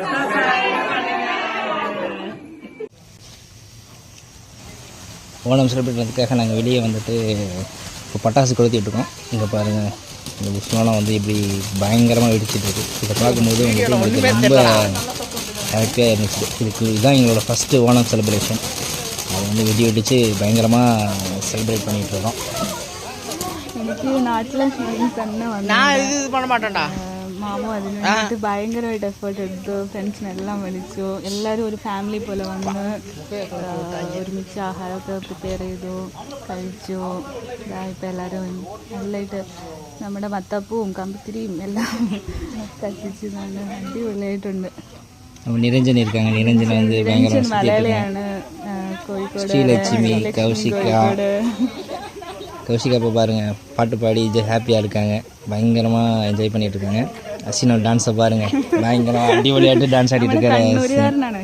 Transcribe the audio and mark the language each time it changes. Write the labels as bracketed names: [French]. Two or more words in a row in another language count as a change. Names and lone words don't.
[Tamil] ஓணம் செலிப்ரேட் பண்ணுறதுக்காக நாங்கள் வெளியே வந்துட்டு இப்போ பட்டாசு கொளுத்திட்டு இருக்கோம். இங்கே பாருங்கள், இந்த புஷ்மெல்லாம் வந்து இப்படி பயங்கரமாக வெடிச்சிட்டு இருக்கு. இதை பார்க்கும்போது வந்துட்டு எங்களுக்கு ரொம்ப ஹாப்பியாக இருந்துச்சு. இதுதான் எங்களோட ஃபஸ்ட்டு ஓணம் செலிப்ரேஷன். அதை வந்து வெடி வெடித்து பயங்கரமாக செலிப்ரேட் பண்ணிகிட்ருக்கோம். [Malayalam] എനിക്ക് നാട്ടിലെ ഫീലിങ്സ് തന്നെ മാമു അതിന് വേണ്ടിയിട്ട് ഭയങ്കരമായിട്ട് എഫേർട്ട് എടുത്തു. ഫ്രണ്ട്സിനെല്ലാം വിളിച്ചു. എല്ലാവരും ഒരു ഫാമിലി പോലെ വന്ന് ഒരുമിച്ച് ആഹാരമൊക്കെ പ്രിപ്പയർ ചെയ്തു, കഴിച്ചു. ഇപ്പം എല്ലാവരും നല്ലതായിട്ട് നമ്മുടെ മത്തപ്പവും കമ്പിത്തിരിയും എല്ലാം കത്തിച്ച് നല്ല അടിപൊളിയായിട്ടുണ്ട്. [Tamil] நிரஞ்சன் இருக்காங்க. நிரஞ்சன் வந்து பயங்கர [Malayalam] மலையாளிയാണ്. கோഴിക്കോട് [Tamil] ஸ்ரீலட்சுமி, கௌஷிகா இப்போ பாருங்கள் பாட்டு பாடி ஹாப்பியாக இருக்காங்க. பயங்கரமாக என்ஜாய் பண்ணிகிட்டு இருக்காங்க. அஸ்வினோட டான்ஸை பாருங்கள், பயங்கரமாக அடிப்பொலியாட்டு டான்ஸ் ஆடிட்டு இருக்காரு.